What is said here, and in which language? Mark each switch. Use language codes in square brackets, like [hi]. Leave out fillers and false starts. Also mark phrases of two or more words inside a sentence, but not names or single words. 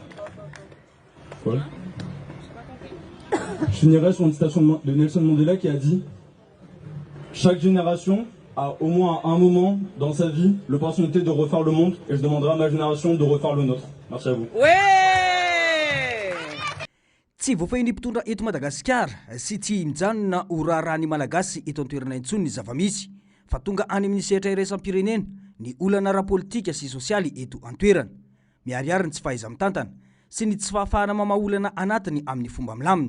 [fr] Voilà. Je finirai sur une citation de Nelson Mandela qui a dit « Chaque génération a au moins à un moment dans sa vie l'opportunité de refaire le monde et je demanderai à ma génération de refaire le nôtre. » Merci à vous. [mg] Tsy voafainy mpitondra eto Madagasikara sy tsy mijanona ho raharahany malagasy eto an-toerana intsony ny zavamisy fa tonga any amin'ny sehatra iraisam-pirenena ny olana ara-politika sy sosialy eto an-toerana miariary ny tsy fahaiza-mitantana sy ny tsy fahafahana mamaolana anatiny amin'ny fomba milamina.